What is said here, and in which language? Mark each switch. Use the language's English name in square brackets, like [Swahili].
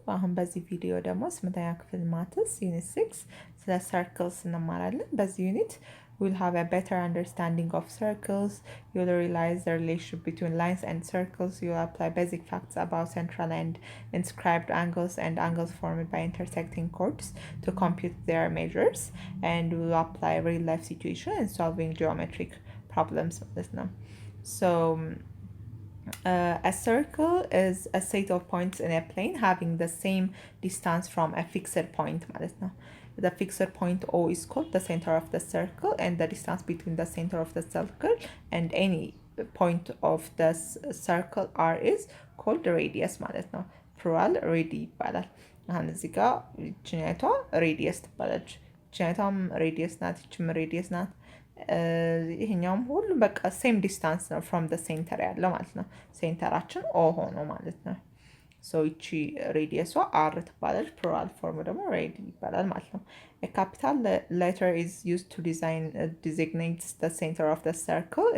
[Amharic] አሁን በዚህ ቪዲዮ ደግሞ 8ኛ ክፍል ማትስ ዩኒት 6 ስለ circles እንማራለን። በዚህ ዩኒት [English] we'll have a better understanding of circles. You'll realize the relationship between lines and circles. You'll apply basic facts about central and inscribed angles and angles formed by intersecting chords to compute their measures. And we'll apply real life situation and solving geometric problems with them. So a circle is a set of points in a plane having the same distance from a fixed point [Amharic] ማለት ነው. [English] The fixed point O is called the center of the circle, and the distance between the center of the circle and any point of the circle R is called the radius [Amharic] ማለት ነው. [English] plural radi [Amharic] ይባላል. አሁን እዚህ ጋር ይችኛቷ ሬዲየስ ትባላለች። ይችኛቷም ሬዲየስ ናት፣ ይችም ሬዲየስ ናት። ይሄኛውም ሁሉም በቃ [English] ሴም ዲስታንስ ነው ፍሮም ደ ሴንተር [Amharic] ያለው ማለት ነው። ሴንተራችን ኦ ሆኖ ማለት ነው። ሶ ይቺ ሬዲየሷ አር ትባላለች። ፕሉራል ፎርም ደግሞ ሬዲ ይባላል ማለት ነው። [English] A capital letter is used to designate the center of the circle.